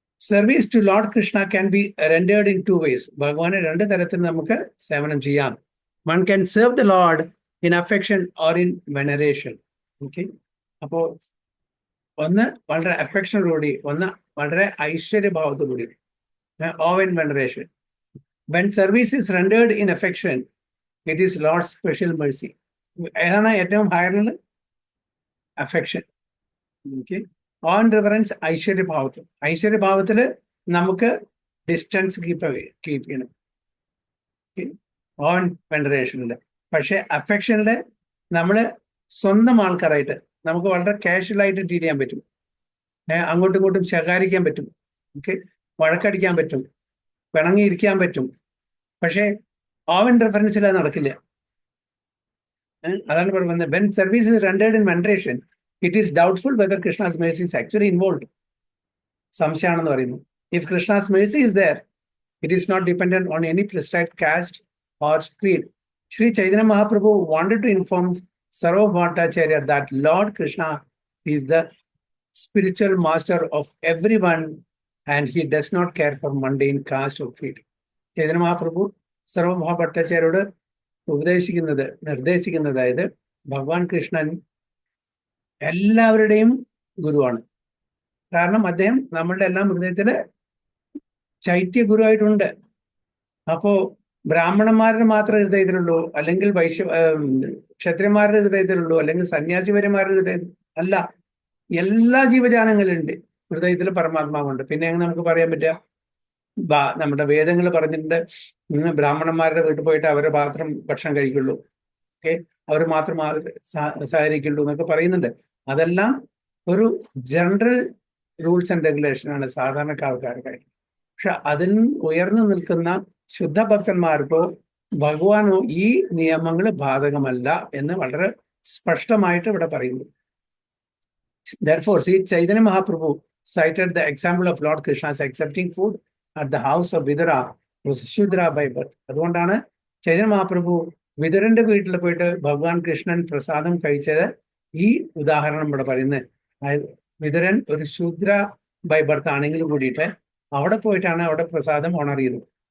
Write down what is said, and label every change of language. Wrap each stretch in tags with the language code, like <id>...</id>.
<en>Service to Lord Krishna can be rendered in 2 ways.</en> <ml>ഭഗവാനെ 2 തരത്തിൽ നമുക്ക് സേവനം ചെയ്യാം.</ml> <en>One can serve the Lord in affection or in veneration. Okay?</en> <ml>അപ്പോ ഒന്ന് വളരെ അഫെക്ഷനോടുകൂടി, ഒന്ന് വളരെ ഐശ്വര്യഭാവത്തോടുകൂടി,</ml> <en>awe and veneration. When service is rendered in affection, it is Lord's special mercy.</en> <ml>ഏതാണ് ഏറ്റവും ഹയറിൽ? അഫെക്ഷൻ. ഓക്കെ.</ml> <en>On reverence ഐശ്വര്യഭാവത്തിൽ.</en> <ml>ഐശ്വര്യഭാവത്തില് നമുക്ക് ഡിസ്റ്റൻസ് കീപ്പ് ചെയ്യണം. ഓൺ വെനറേഷനില്. പക്ഷെ അഫെക്ഷനില് നമ്മള് സ്വന്തം ആൾക്കാരായിട്ട് നമുക്ക് വളരെ കാഷ്വലായിട്ട് ട്രീറ്റ് ചെയ്യാൻ പറ്റും. അങ്ങോട്ടും ഇങ്ങോട്ടും ശകാരിക്കാൻ പറ്റും. ഓക്കെ, വഴക്കടിക്കാൻ പറ്റും, പിണങ്ങിയിരിക്കാൻ പറ്റും. പക്ഷെ ഓവൻ റെഫറൻസിൽ അത് നടക്കില്ല. അതാണ് പറയുന്നത്,</ml> <en>when service is rendered in veneration, it is doubtful whether Krishna's mercy is actually involved.</en> <ml>സംശയമാണെന്ന് പറയുന്നു.</ml> <en>If Krishna's mercy is there, It is not dependent on any prescribed caste or creed. Sri Chaitanya Mahaprabhu wanted to inform Sarva Bhattacharya that Lord Krishna is the spiritual master of everyone and he does not care for mundane caste or creed.</en> <ml>Chaitanya Mahaprabhu Sarva Bhattacharyoട് നിർദ്ദേശിക്കുന്നത് അതായത് ഭഗവാൻ കൃഷ്ണൻ എല്ലാവരുടെയും ഗുരുവാണ്. കാരണം അദ്ദേഹം നമ്മളുടെ എല്ലാം ഹൃദയത്തില് ചൈത്യ ഗുരുവായിട്ടുണ്ട്. അപ്പോ ബ്രാഹ്മണന്മാരുടെ മാത്രം ഹൃദയത്തിലുള്ളൂ, അല്ലെങ്കിൽ ക്ഷത്രിയന്മാരുടെ ഹൃദയത്തിലുള്ളൂ, അല്ലെങ്കിൽ സന്യാസിപരന്മാരുടെ ഹൃദയത്തിൽ അല്ല, എല്ലാ ജീവജാലങ്ങളുണ്ട് ഹൃദയത്തിൽ പരമാത്മാവുണ്ട്. പിന്നെ നമുക്ക് പറയാൻ പറ്റുക, നമ്മുടെ വേദങ്ങൾ പറഞ്ഞിട്ടുണ്ട് ബ്രാഹ്മണന്മാരുടെ വീട്ടിൽ പോയിട്ട് അവരെ മാത്രം ഭക്ഷണം കഴിക്കുള്ളൂ, അവർ മാത്രം സഹകരിക്കുള്ളൂ എന്നൊക്കെ പറയുന്നുണ്ട്. അതെല്ലാം ഒരു</ml> <en>general rules and regulation</en> <ml>ആണ് സാധാരണക്കാർക്കാർക്കായിട്ട്. പക്ഷെ അതിന് ഉയർന്നു നിൽക്കുന്ന ശുദ്ധഭക്തന്മാർക്കോ ഭഗവാനോ ഈ നിയമങ്ങൾ ബാധകമല്ല എന്ന് വളരെ സ്പഷ്ടമായിട്ട് ഇവിടെ പറയുന്നു.</ml> <en>Therefore, see, Chaitanya Mahaprabhu cited the example of Lord Krishna's accepting food at the house of Vidura was Shudra by birth.</en> <ml>അതുകൊണ്ടാണ് ചൈതന്യ മഹാപ്രഭു വിതുരന്റെ വീട്ടിൽ പോയിട്ട് ഭഗവാൻ കൃഷ്ണൻ പ്രസാദം കഴിച്ചത് ഈ ഉദാഹരണം ഇവിടെ പറയുന്നത്. അതായത് വിതുരൻ ഒരു ശൂദ്ര ബൈ ബർത്ത് ആണെങ്കിലും കൂടിയിട്ട് അവിടെ പോയിട്ടാണ് അവിടെ പ്രസാദം ഓണർ ചെയ്തത്.</ml>